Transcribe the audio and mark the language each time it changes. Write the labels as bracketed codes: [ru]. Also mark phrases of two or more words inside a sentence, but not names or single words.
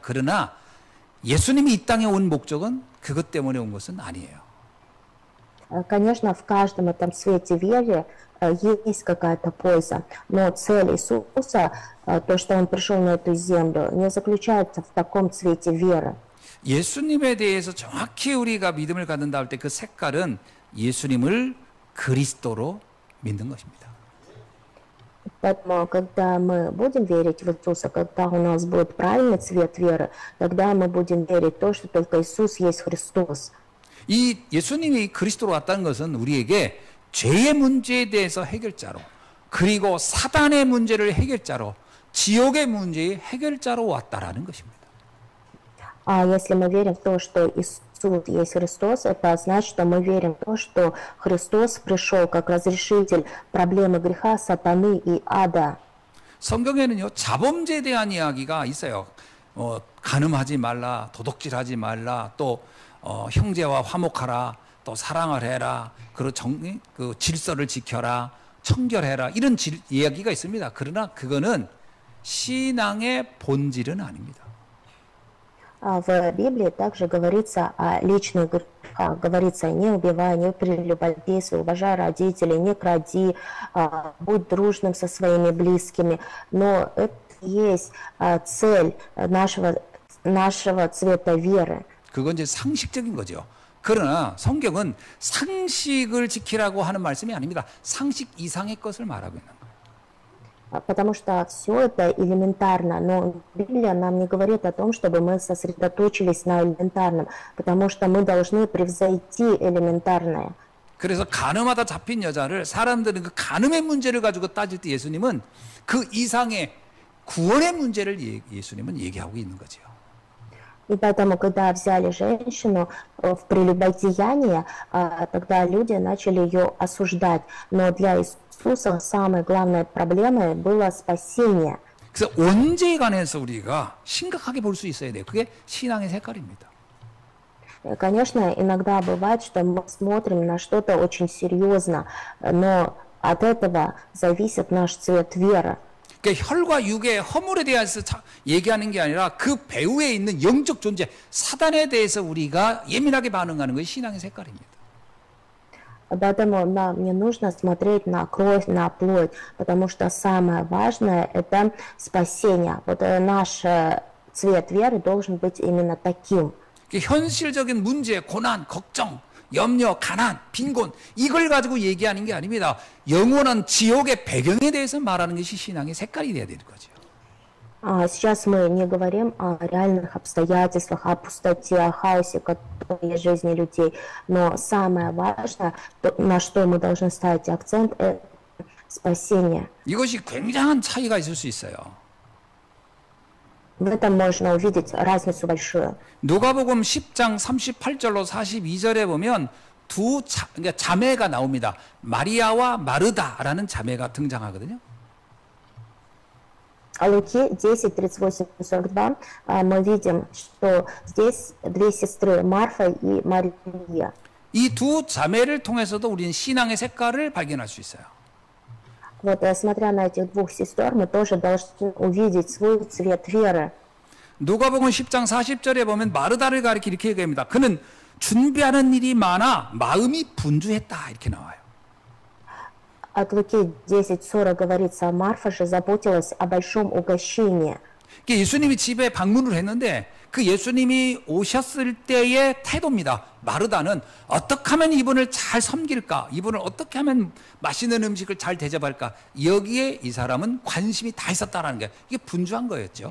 [ko] 그러나 예수님이 이 땅에 온 목적은 그것 때문에 온 것은 아니에요. [ru] Конечно, в каждом этом цвете веры есть какая-то польза, но цель Иисуса, то, что Он пришел на эту землю, не заключается в таком цвете веры. [ko] 예수님에 대해서 정확히 우리가 믿음을 갖는다 할 때 그 색깔은 예수님을 그리스도로 믿는 것입니다. [ru] Поэтому, когда мы будем верить в Иисуса, когда у нас будет правильный цвет веры, тогда мы будем верить в то, что только Иисус есть Христос. [ko] 이 예수님이 그리스도로 왔다는 것은 우리에게 죄의 문제에 대해서 해결자로, 그리고 사단의 문제를 해결자로, 지옥의 문제의 해결자로 왔다라는 것입니다. [ru] А если мы верим в то, что Иисус есть Христос, это значит, что мы верим в то, что Христос пришел как разрешитель проблемы греха, сатаны и ада. [ko] 성경에는요, 자범죄에 대한 이야기가 있어요. 간음하지 말라, 도둑질하지 말라, 또 형제와 화목하라, 또 사랑을 해라, 그 질서를 지켜라, 청결해라, 이런 이야기가 있습니다. 그러나 그거는 신앙의 본질은 아닙니다. [ru] В Библии также говорится о личных грехах. Говорится: не убивай, не прелюбодействуй, уважай родителей, не кради, будь дружным со своими близкими. Но это есть цель нашего цвета веры. [ko] 그건 이제 상식적인 거죠. 그러나 성경은 상식을 지키라고 하는 말씀이 아닙니다. 상식 이상의 것을 말하고 있는 거예요. [ru] Потому что все это элементарно, но Библия нам не говорит о том, чтобы мы сосредоточились на элементарном, потому что мы должны превзойти элементарное. [ko] 그래서 간음하다 잡힌 여자를 사람들은 그 간음의 문제를 가지고 따질 때 예수님은 그 이상의 구원의 문제를 예수님은 얘기하고 있는 거죠. [ru] И поэтому, когда взяли женщину в прелюбодеяние, тогда люди начали ее осуждать. Но для Иисуса самой главной проблемой было спасение. [ko] 그래서 언제에 관해서 우리가 심각하게 볼 수 있어야 돼요. 그게 신앙의 색깔입니다. [ru] Конечно, иногда бывает, что мы смотрим на что-то очень серьезно, но от этого зависит наш цвет веры. [ko] 그러니까 혈과 육의 허물에 대해서 얘기하는 게 아니라 그 배후에 있는 영적 존재, 사단에 대해서 우리가 예민하게 반응하는 것이 신앙의 색깔입니다. [ru] Поэтому нам не нужно смотреть на кровь, на плоть, потому что самое важное – это спасение. Вот наш цвет веры должен быть именно таким. [ko] 현실적인 문제, 고난, 걱정, 염려, 가난, 빈곤, 이걸 가지고 얘기하는 게 아닙니다. 영원한 지옥의 배경에 대해서 말하는 것이 신앙의 색깔이 돼야 되는 거죠. [ru] Сейчас мы не говорим о реальных обстоятельствах, о пустоте, о хаосе, который есть в жизни людей, но самое важное, на что мы должны ставить акцент, это спасение. [ko] 이것이 굉장한 차이가 있을 수 있어요. [ru] В этом можно увидеть разницу большую. [ko] 누가복음 10장 38절로 42절에 보면 그러니까 자매가 나옵니다. 마리아와 마르다라는 자매가 등장하거든요. [ru] Луки 10, 38, 42 мы видим, что здесь две сестры, Марфа и Мария. [ko] 이 두 자매를 통해서도 우리는 신앙의 색깔을 발견할 수 있어요. [ru] Вот, смотря на этих двух сестер, мы тоже должны увидеть свой цвет веры. [ko] 누가복음 10장 40절에 보면 마르다를 가리켜 이렇게 얘기합니다. 그는 준비하는 일이 많아 마음이 분주했다 이렇게 나와요. [ru] От Луки 10:40 говорится: Марфа же заботилась о большом угощении. [ko] 예수님이 집에 방문을 했는데 그 예수님이 오셨을 때의 태도입니다. 마르다는 어떻게 하면 이분을 잘 섬길까? 이분을 어떻게 하면 맛있는 음식을 잘 대접할까? 여기에 이 사람은 관심이 다 있었다라는 게 이게 분주한 거였죠.